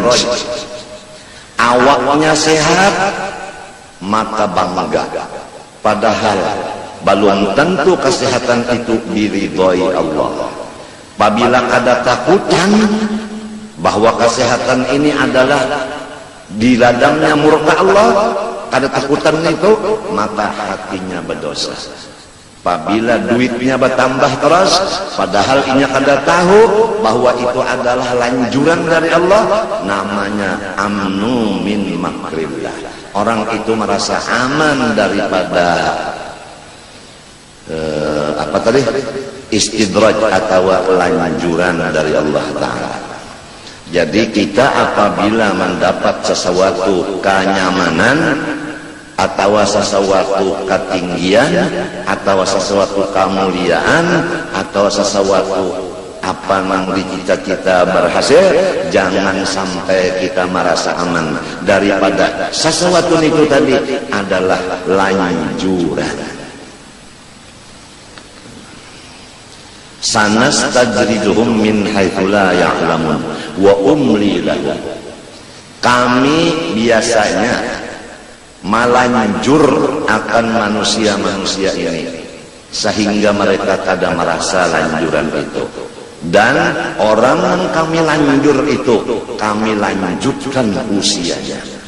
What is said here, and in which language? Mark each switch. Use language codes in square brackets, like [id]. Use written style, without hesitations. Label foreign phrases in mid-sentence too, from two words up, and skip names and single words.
[id] Awaknya sehat maka bangga, padahal belum tentu kesehatan itu diridhoi Allah. Apabila ada takutan bahwa kesehatan ini adalah di ladangnya murka Allah, ada takutan itu, maka hatinya berdosa. Apabila duitnya bertambah terus, padahal inya kada tahu bahwa itu adalah lanjuran dari Allah, namanya [ar] أمن من مكر الله. [id] Orang itu merasa aman daripada istidraj atau lanjuran dari Allah Ta'ala. Jadi kita apabila mendapat sesuatu kenyamanan atau sesuatu ketinggian atau sesuatu kemuliaan atau sesuatu apa yang cita-cita berhasil, jangan sampai kita merasa aman daripada sesuatu itu tadi adalah lanjuran. [ar] سنستدرجهم من حيث لا يعلمون وأملي لهم. [id] Kami biasanya melanjur akan manusia-manusia ini sehingga mereka kada merasa lanjuran itu, dan orang yang kami lanjur itu kami lanjutkan usianya.